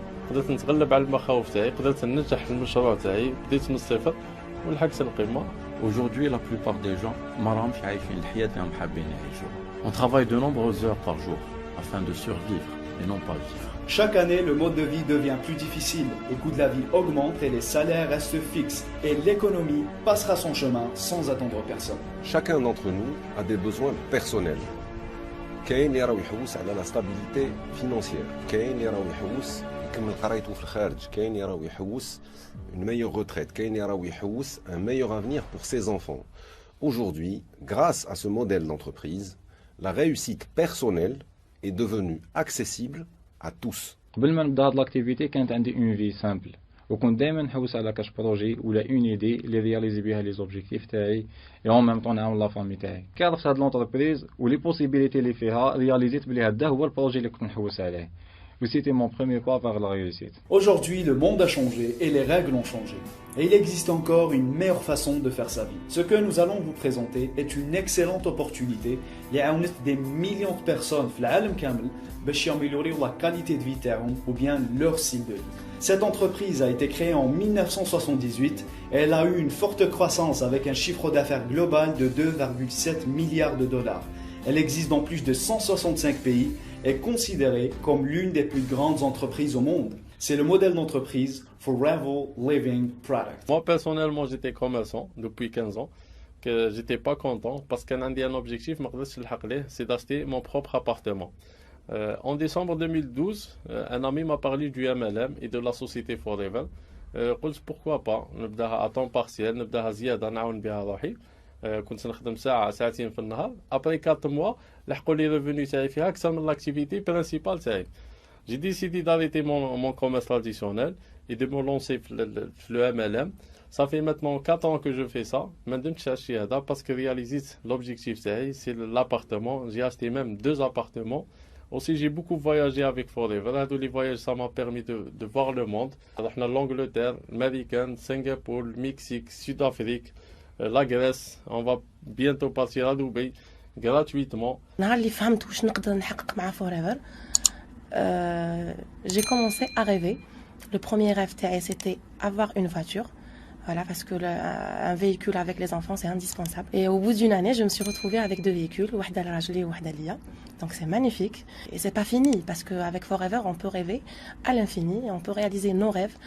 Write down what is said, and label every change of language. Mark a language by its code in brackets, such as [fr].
[ar] قدرت نتغلب على المخاوف تاعي، قدرت ننجح في المشروع تاعي، بديت من الصفر ولحقت القمة. [fr] Aujourd'hui, la plupart des gens [ar] ما راهمش عايشين الحياة اللي هم حابين يعيشوها. [fr] On travaille de nombreuses heures par jour afin de survivre et non pas vivre. Chaque année, le mode de vie devient plus difficile, le coût de la vie augmente et les salaires restent fixes. Et l'économie passera son chemin sans attendre personne. Chacun d'entre nous a des besoins personnels. [ar] كاين اللي راهو يحوس على لا ستابيليتي فينانسيير، كاين اللي راهو يحوس يكمل قرايته في الخارج، كاين اللي راهو يحوس [fr] une meilleure retraite, [ar] كاين اللي راهو يحوس [fr] un meilleur avenir pour ses enfants. Aujourd'hui, grâce à ce modèle d'entreprise, la réussite personnelle est devenue accessible à tous. [ar] قبل ما نبدا هاد لاكتيفيتي كانت عندي اون في سامبل وكنت دائما نحوس على كاش بروجي ولا اون ايدي اللي رياليزي بها لي زوبجيكتيف تاعي اي اون ميم طون نعاون لا فامي تاعي. كي عرفت هاد لونتربريز ولي بوسيبيليتي اللي فيها رياليزيت بلي هذا هو البروجي اللي كنت نحوس عليه. [fr] C'était mon premier pas vers la réussite. Aujourd'hui, le monde a changé et les règles ont changé. Et il existe encore une meilleure façon de faire sa vie. Ce que nous allons vous présenter est une excellente opportunité qui a des millions de personnes dans le monde [ar] باش [fr] يامéliorer la qualité de vie [ar] تاعهم [fr] ou bien leur style de vie. Cette entreprise a été créée en 1978 et elle a eu une forte croissance avec un chiffre d'affaires global de 2,7 milliards de dollars. Elle existe dans plus de 165 pays et est considérée comme l'une des plus grandes entreprises au monde. C'est le modèle d'entreprise Forever Living Product. Moi personnellement j'étais commerçant depuis 15 ans, que j'étais pas content parce qu'un un objectif c'est d'acheter mon propre appartement. En décembre 2012, un ami m'a parlé du MLM et de la société Forever. [ar] قلت [fr] pourquoi pas [ar] نبداها [fr] à temps partiel [ar] نبداها زيادة نعاون بها روحي. كنت نخدم ساعة ساعتين في النهار. [fr] Après 4 mois [ar] لحقوا لي revenus تاعي فيها أكثر من [fr] l'activité principale [ar] تاعي. [fr] J'ai décidé d'arrêter mon commerce traditionnel et de me lancer le MLM. Ça fait maintenant 4 ans que je fais ça. [ar] ما ندمتش على الشيء هذا [fr] parce que réalisé l'objectif [ar] تاعي [fr] c'est l'appartement. J'ai acheté même 2 appartements. Aussi, j'ai beaucoup voyagé avec Forever. Les voyages, ça m'a permis de voir le monde. Alors, on a l'Angleterre, l'Amérique, Singapour, le Mexique, Sud-Afrique, la Grèce. On va bientôt partir à Dubaï gratuitement. [ar] نهار اللي فهمت واش نقدر نحقق مع Forever, [fr] j'ai commencé à rêver. Le premier rêve [ar] تاعي [fr] c'était avoir une voiture. Voilà, parce que un véhicule avec les enfants, c'est indispensable. Et au bout d'une année, je me suis retrouvée avec 2 véhicules, [ar] وحدة لراجلي وحدة ليا. [fr] Donc c'est magnifique. Et c'est pas fini, parce qu'avec Forever, on peut rêver à l'infini, et on peut réaliser nos rêves.